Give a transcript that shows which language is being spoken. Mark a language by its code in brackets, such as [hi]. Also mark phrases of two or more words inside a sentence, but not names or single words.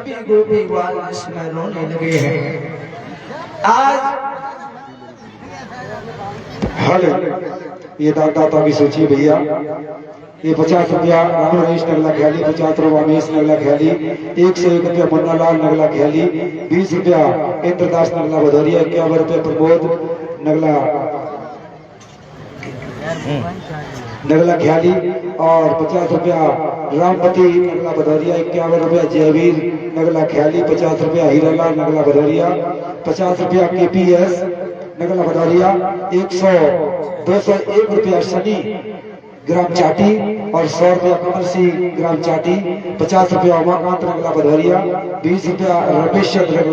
[hi] गोपी ग्वाल इसमें रोने लगे हैं। आज हल ये दाता की सोचिए भैया, ये 50 रुपया राम रमेश नगला ख्याली, 50 रुपया रमेश नगला ख्याली, 101 रुपया मुन्नालाल नगला ख्याली, 20 रुपया इंद्रदास नगला भदौरिया, 51 रुपया प्रमोद नगला ख्याली और 50 रुपया रामपति नगला भदौरिया, 51 रुपया जयवीर नगला ख्याली, 50 रुपया हीरालाल नगला भदौरिया, 50 रुपया KPS नगला भदौरिया, 201 रुपया शनि ग्राम चाटी और 100 रुपया कमल सिंह ग्राम चाटी, 50 रुपया उमाकांत नगला भदौरिया, 20 रुपया रमेश चंद्र नगला